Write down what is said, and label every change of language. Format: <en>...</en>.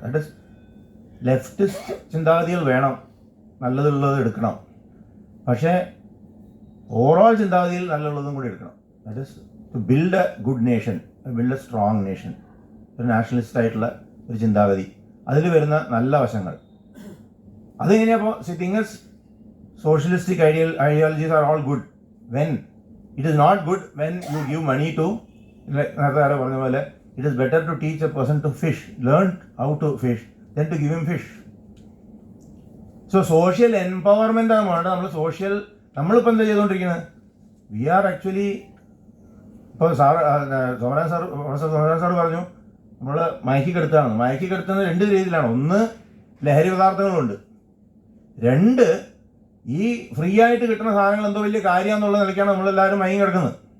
<en>that is</en> <ml>leftist ചിന്താഗതികൾ വേണം, നല്ലതുള്ളത് എടുക്കണം, പക്ഷേ ഓവറോൾ ചിന്താഗതിയിൽ നല്ലതുള്ളതും കൂടി എടുക്കണം.</ml> <en>That is to build a good nation, build a strong nation.</en> <ml>ഒരു നാഷണലിസ്റ്റ് ആയിട്ടുള്ള ഒരു ചിന്താഗതി, അതിൽ വരുന്ന നല്ല വശങ്ങൾ അതെങ്ങനെയാ? അപ്പോൾ</ml> <en>thing is socialistic ideologies are all good when It is not good when you give money to,</en> <ml>നേരത്തെ ആരോ പറഞ്ഞ പോലെ,</ml> <en>it is better to teach a person to fish, learn how to fish, than to give him fish.</en> <ml>So social empowerment ആണ് വേണ്ടത്. നമ്മളിപ്പോൾ എന്താ ചെയ്തുകൊണ്ടിരിക്കുന്നത്?</ml> <en>we are actually,</en> <ml>ഇപ്പോൾ professor Somarajan sir പറഞ്ഞു നമ്മൾ മയക്കിക്കെടുത്താണ്. മയക്കിക്കെടുത്തുന്നത് രണ്ട് രീതിയിലാണ്. ഒന്ന്, ലഹരി പദാർത്ഥങ്ങളുണ്ട്. രണ്ട്, ഈ ഫ്രീ ആയിട്ട് കിട്ടുന്ന സാധനങ്ങൾ എന്തോ വലിയ കാര്യമാണെന്നുള്ള നിലയ്ക്കാണ് നമ്മളെല്ലാവരും മയങ്ങി കിടക്കുന്നത്.</ml>